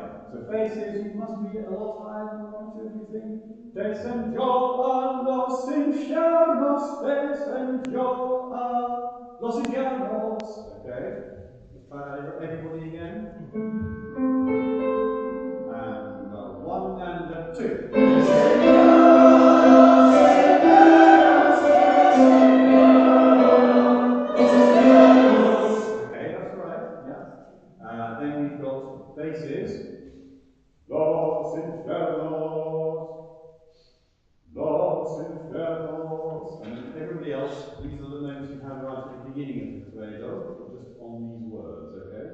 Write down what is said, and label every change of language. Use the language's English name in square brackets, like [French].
[English] So basses, you must be a lot higher than 1, 2, if you think. [Spanish] Descendió a los infiernos, descendió a los infiernos. [English] Okay, let's try that everybody again. And 1 and 2. Okay, that's right, yeah. Then we've got basses. [Spanish] Los infiernos, los infiernos. [English] And then everybody else, these are the notes you have right at the beginning of the playdo, just on these words, okay?